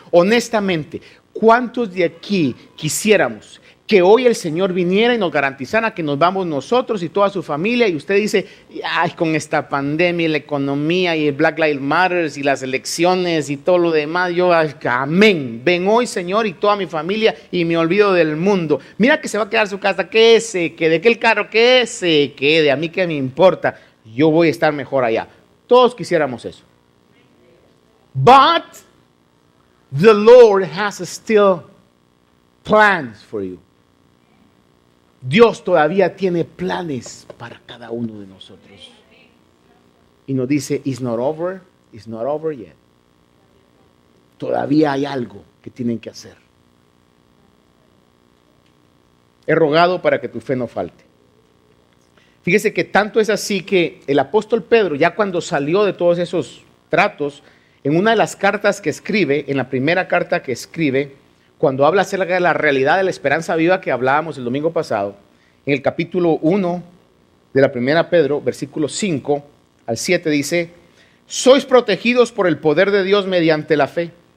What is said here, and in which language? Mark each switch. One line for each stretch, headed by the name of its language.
Spanish: Honestamente, ¿cuántos de aquí quisiéramos que hoy el Señor viniera y nos garantizara que nos vamos nosotros y toda su familia? Y usted dice, ay, con esta pandemia y la economía y el Black Lives Matter y las elecciones y todo lo demás, yo, amén, ven hoy, Señor, y toda mi familia y me olvido del mundo. Mira que se va a quedar su casa, que se quede, que el carro, que se quede, a mí que me importa, yo voy a estar mejor allá. Todos quisiéramos eso.
English: But the Lord has still plans for you.
Spanish: Dios todavía tiene planes para cada uno de nosotros. Y nos dice,
English: it's not over yet.
Spanish: Todavía hay algo que tienen que hacer. He rogado para que tu fe no falte. Fíjese que tanto es así que el apóstol Pedro, ya cuando salió de todos esos tratos, en una de las cartas que escribe, en la primera carta que escribe, cuando habla acerca de la realidad de la esperanza viva que hablábamos el domingo pasado, en el capítulo 1 de la primera Pedro, versículos 5 al 7 dice, sois protegidos por el poder de Dios mediante la fe.